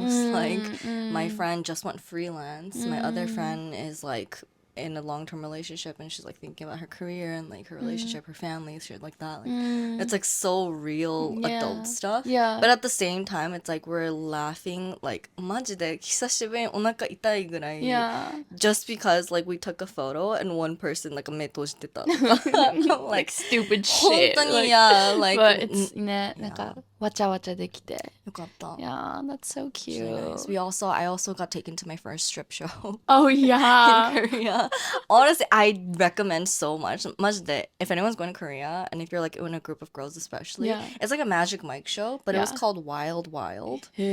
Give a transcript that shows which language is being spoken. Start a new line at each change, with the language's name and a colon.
English: Like, my friend just went freelance. My other friend is, like, in a long-term relationship, and she's like thinking about her career and like her relationship, her family, shit like that. Like, it's like so real adult stuff. But at the same time, it's like we're laughing like
Japanese: マジで久しぶりにお腹痛いぐらい
English: just because like we took a photo and one person like
Japanese: 目閉じてたとか
English: like stupid shit.
Japanese: 本当に
English: like but it's
Japanese: ね、なんかわちゃわちゃできてよかった
English: Yeah, that's so cute. Nice. I also got taken to my first strip show. Oh yeah. In Korea. Honestly, I recommend so much. マジで if anyone's going to Korea, and if you're like in a group of girls especially, it's like a magic mic show, but it was called Wild Wild.